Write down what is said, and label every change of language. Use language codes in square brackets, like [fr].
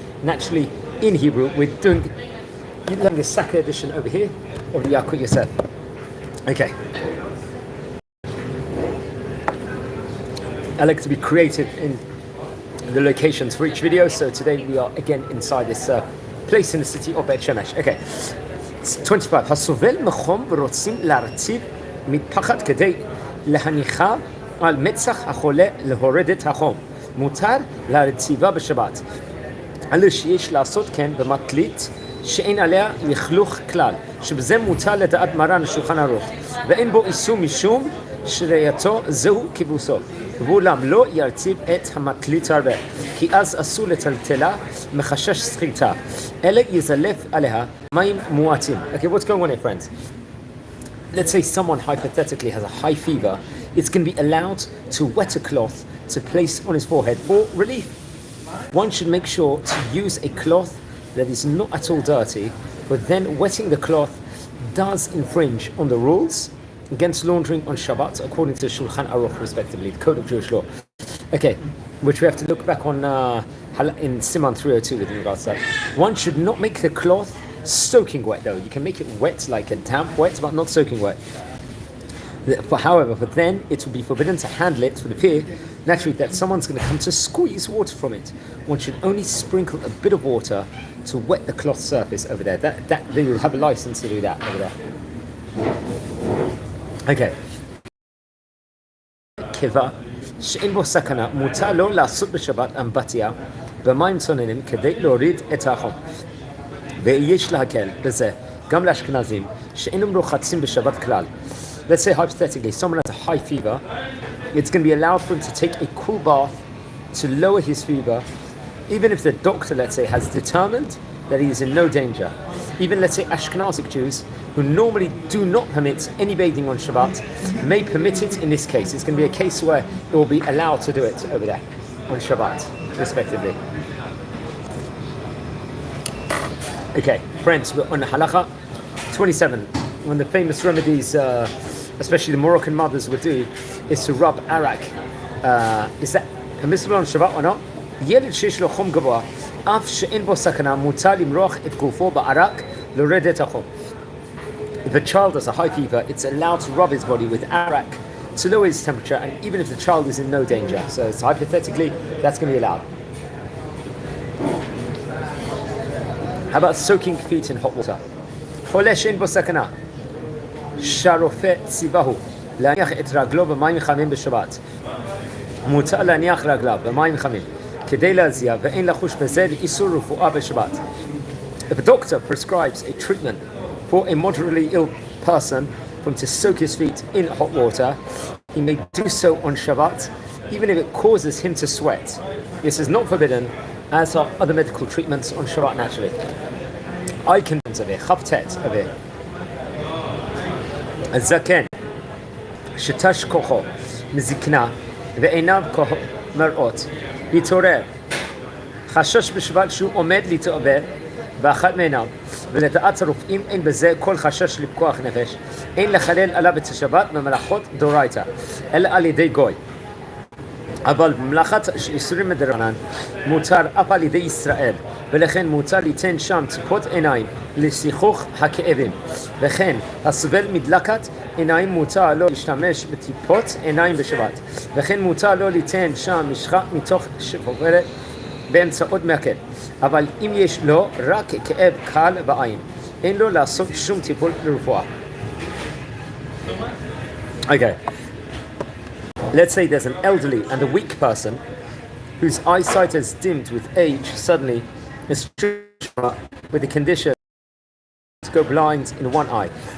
[en] And actually, in Hebrew, we're doing the Saka edition over here of the Yalkut Yosef. Okay. I like to be creative in the locations for each video, so today we are again inside this place in the city of Bet Shemesh. Okay. It's 25. [he] Hasovel mechom v'rotzim la'artziv מתפחת כדי להניחה על מצח החולה להוריד את החום. מותר להרציבה בשבת. אלא שיש לעשות כן במטלית שאין עליה לכלוך כלל, שבזה מותר לדעת מרן השולחן ערוך, ואין בו איסור משום שראייתו זהו כיבוסו. ואולם לא ירציב את המטלית הרבה, כי אז אסור לטלטלה מחשש סחיטה, אלא יזלף עליה מים מועטים. [en] Okay, what's going on here, friends? Let's say someone hypothetically has a high fever, it's going to be allowed to wet a cloth to place on his forehead for relief. One should make sure to use a cloth that is not at all dirty, but then wetting the cloth does infringe on the rules against laundering on Shabbat, according to Shulchan Aruch, respectively, the Code of Jewish Law. Okay, which we have to look back on in Siman 302 with regards to that. One should not make the cloth soaking wet, though. You can make it wet, like a damp wet, but not soaking wet. However, but then it will be forbidden to handle it for the fear, naturally, that someone's going to come to squeeze water from it. One should only sprinkle a bit of water to wet the cloth surface over there. That they will have a license to do that over there. Okay. [he] Kiva שאין בו סכנה, מותר לו לעשות בשבת אמבטיה במים צוננים כדי להוריד את החום. ויש להקל בזה גם לאשכנזים שאינם רוחצים בשבת כלל. [en] Let's say hypothetically someone has a high fever, it's going to be allowed for him to take a cool bath to lower his fever, even if the doctor, let's say, has determined that he is in no danger. Even, let's say, Ashkenazic Jews who normally do not permit any bathing on Shabbat may permit it in this case. It's going to be a case where it will be allowed to do it over there on Shabbat, respectively. Okay, friends, we're on Halacha 27. One of the famous remedies, especially the Moroccan mothers would do, is to rub arak. Is that permissible on Shabbat or not? [he] ילד שיש לו חום גבוה, אף שאין בו סכנה, מותר למרוח את גופו בערק, להוריד את החום. [en] If a child has a high fever, it's allowed to rub his body with arak to lower his temperature, and even if the child is in no danger. So hypothetically, that's going to be allowed. How about soaking feet in hot water? [he] חולה שאין בו סכנה, שהרופא ציווהו להניח את רגלו במים חמים בשבת. מותר להניח רגליו במים חמים כדי להזיע ואין לחוש בזה לאיסור רפואה בשבת. [en] If a doctor prescribes a treatment for a moderately ill person for him to soak his feet in hot water, he may do so on Shabbat, even if it causes him to sweat. This is not forbidden, as are other medical treatments on Shabbat naturally. I can of it, Chavtet of it. [he] הזקן שתש כוחו מזקנה ועיניו מראות להתעורר, חשש בשבת שהוא עומד להתעורר באחת מעיניו, ולדעת הרופאים אין בזה כל חשש לפקוח נפש, אין לחלל עליו את השבת במלאכות דאורייתא אלא על ידי גוי. אבל במלאכת איסורים מדרבנן מותר אף על ידי ישראל, ולכן מותר ליתן שם טיפות עיניים לשיכוך הכאבים, וכן הסובל מדלקת עיניים מותר לו להשתמש בטיפות עיניים בשבת, וכן מותר לו ליתן שם משחה מתוך שפופרת באמצעות מעקל. אבל אם יש לו רק כאב קל בעין, אין לו לעשות שום טיפול לרפואה. [en] Okay. Let's say there's an elderly and a weak person whose eyesight has dimmed with age suddenly, is with the condition to go blind in one eye.